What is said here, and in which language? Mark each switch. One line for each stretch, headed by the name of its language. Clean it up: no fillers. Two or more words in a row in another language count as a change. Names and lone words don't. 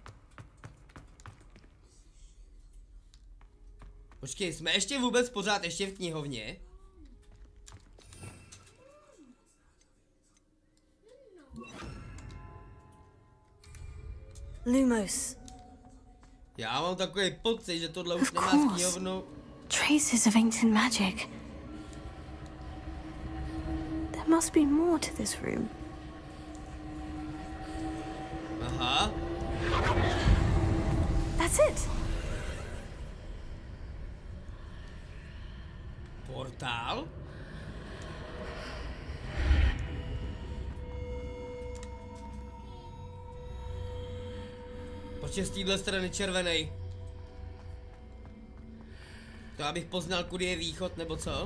Czech: Počkej, jsme ještě vůbec pořád ještě v knihovně? Lumos. Já mám takový pocit, že tohle už nemá s knihovnou.
English: Traces of ancient magic. There must be more to this room. Aha. That's it.
Czech: Portál? Proč je z téhle strany červenej? To abych poznal, kudy je východ, nebo co?